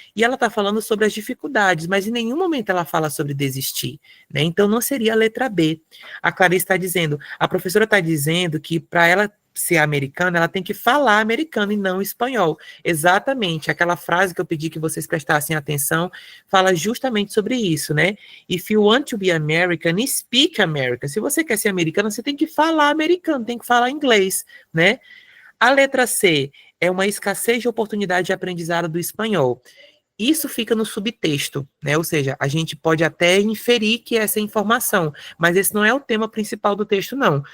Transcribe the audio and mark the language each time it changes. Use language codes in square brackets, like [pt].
[pt] E ela está falando sobre as dificuldades, mas em nenhum momento ela fala sobre desistir, né? Então não seria a letra B. A Clarice está dizendo, a professora está dizendo que para ela ser americana, ela tem que falar americano e não espanhol. Exatamente, aquela frase que eu pedi que vocês prestassem atenção, fala justamente sobre isso, né? [en] If you want to be American, speak American. [pt] Se você quer ser americano, você tem que falar americano, tem que falar inglês, né? A letra C é uma escassez de oportunidade de aprendizado do espanhol. Isso fica no subtexto, né? Ou seja, a gente pode até inferir que essa é informação, mas esse não é o tema principal do texto, não.